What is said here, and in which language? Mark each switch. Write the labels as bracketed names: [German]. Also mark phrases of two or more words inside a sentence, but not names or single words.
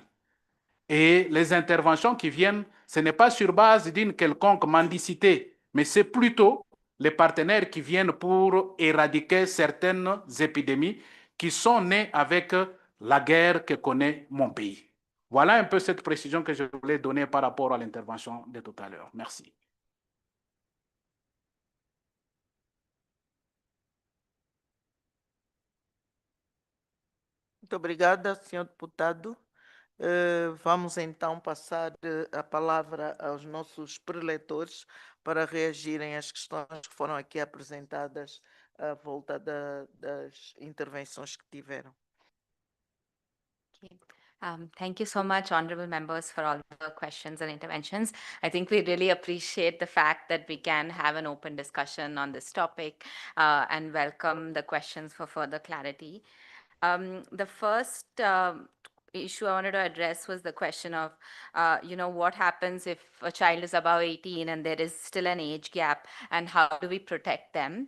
[French] Et les interventions qui viennent, ce n'est pas sur base d'une quelconque mendicité, mais c'est plutôt les partenaires qui viennent pour éradiquer certaines épidémies qui sont nées avec la guerre que connaît mon pays. Voilà un peu cette précision que je voulais donner par rapport à l'intervention de tout à l'heure. Merci. [Portuguese] Muito obrigada, senhor deputado. Vamos então passar a palavra aos nossos preletores para reagirem às questões que foram aqui apresentadas à volta das intervenções que tiveram. [English] Thank you so much, honorable members, for all the questions and interventions. I think we really appreciate the fact that we can have an open discussion on this topic and welcome the questions for further clarity. The first issue I wanted to address was the question of, what happens if a child is above 18 and there is still an age gap, and how do we protect them?